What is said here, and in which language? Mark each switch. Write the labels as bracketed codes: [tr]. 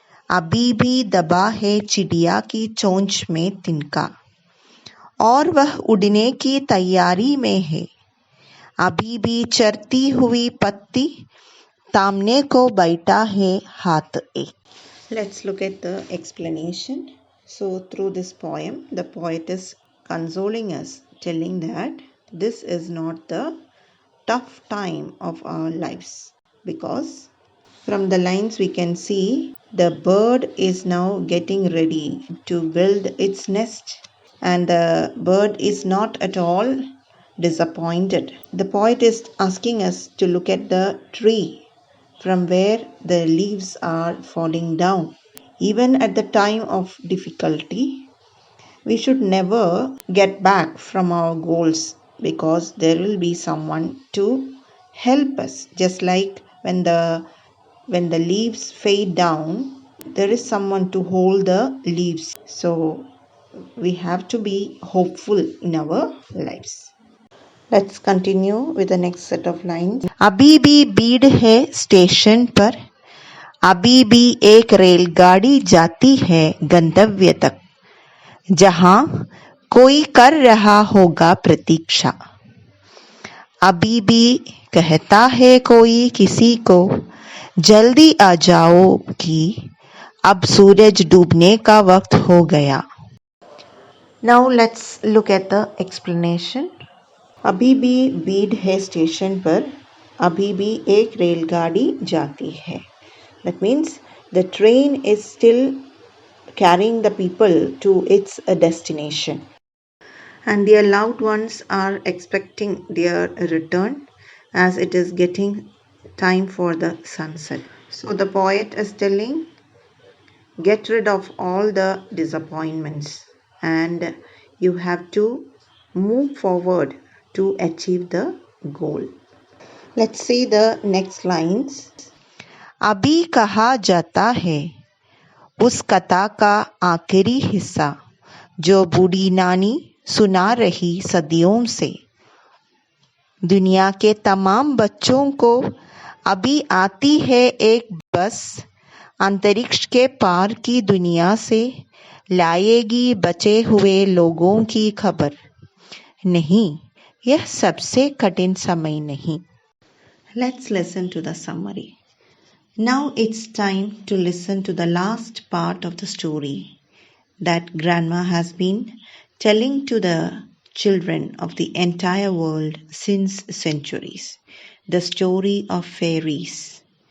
[hi] अभी भी दबा है चिड़िया की चोंच में तिनका और वह उड़ने की तैयारी में है। अभी भी चरती हुई पत्ती तामने को बैठा है हाथ एक। [en] Let's look at the explanation. So through this poem, the poet is consoling us, telling that this is not the tough time of our lives, because from the lines we can see the bird is now getting ready to build its nest, and the bird is not at all disappointed. The poet is asking us to look at the tree from where the leaves are falling down. Even at the time of difficulty, we should never get back from our goals, because there will be someone to help us. Just like when the leaves fade down, there is someone to hold the leaves. So we have to be hopeful in our lives. Let's continue with the next set of lines. [hi] अभी भी भीड़ है station पर, अभी भी एक रेलगाड़ी जाती है गंतव्य तक, जहां कोई कर रहा होगा प्रतीक्षा। अभी भी कहता है कोई किसी को, जल्दी आ जाओ कि अब सूरज डूबने का वक्त हो गया। [en] Now let's look at the explanation. [hi] अभी भी भीड़ है स्टेशन पर, अभी भी एक रेलगाड़ी जाती है. [en] That means the train is still carrying the people to its destination, and their loved ones are expecting their return as it is getting time for the sunset. So the poet is telling, get rid of all the disappointments and you have to move forward to achieve the goal. Let's see the next lines. [hi] अभी कहा जाता है उस कथा का आखिरी हिस्सा जो बूढ़ी नानी सुना रही सदियों से। दुनिया के तमाम बच्चों को अभी आती है एक बस, अंतरिक्ष के पार की दुनिया से लाएगी बचे हुए लोगों की खबर। नहीं, यह सबसे कठिन समय नहीं। [en] Let's listen to the summary. Now it's time to listen to the last part of the story that Grandma has been telling to the children of the entire world since centuries, the story of fairies.